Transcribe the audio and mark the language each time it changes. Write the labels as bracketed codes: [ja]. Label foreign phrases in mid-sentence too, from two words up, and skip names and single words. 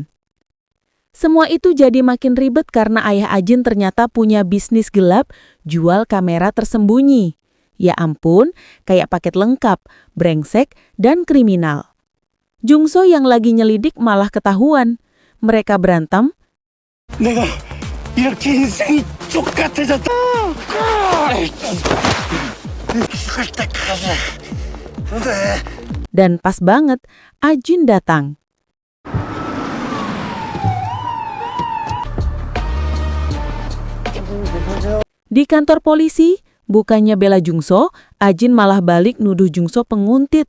[id] Semua itu jadi makin ribet karena ayah Ajin ternyata punya bisnis gelap jual kamera tersembunyi. Ya ampun, kayak paket lengkap, brengsek, dan kriminal. Jungso yang lagi nyelidik malah ketahuan. Mereka berantem, [ko] 내가 이렇게 인생이 족같아졌다. 죽을 때까지. 네. [id] dan pas banget Ajin datang. Di kantor polisi, bukannya bela Jungso, Ajin malah balik nuduh Jungso penguntit.